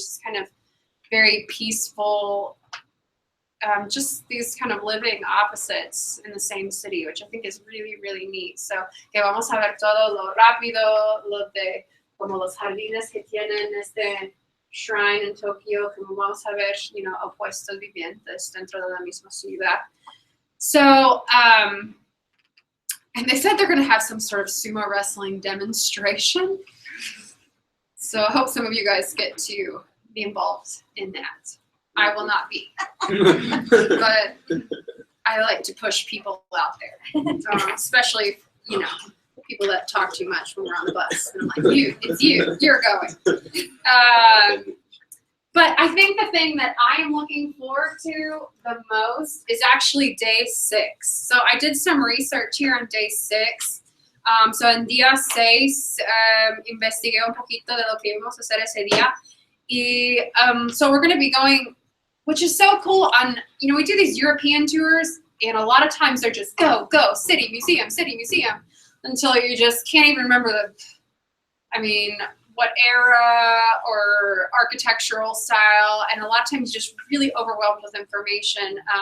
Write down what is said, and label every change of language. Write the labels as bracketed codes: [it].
[en] This kind of very peaceful, just these kind of living opposites in the same city, which I think is really, really neat. [es] So, que vamos a ver todo lo rápido, lo de como los jardines que tienen este shrine en Tokio, como vamos a ver, opuestos vivientes dentro de la misma ciudad. [en] So, and they said they're going to have some sort of sumo wrestling demonstration. So I hope some of you guys get to be involved in that. I will not be, but I like to push people out there, especially, people that talk too much when we're on the bus. And I'm like, you're going. But I think the thing that I am looking forward to the most is actually day 6. So I did some research here on day 6. [es] So en día 6, investigué un poquito de lo que íbamos a hacer ese día. [en] Y so we're going to be going, which is so cool on, we do these European tours, and a lot of times they're just go, city, museum, until you just can't even remember what era or architectural style, and a lot of times just really overwhelmed with information.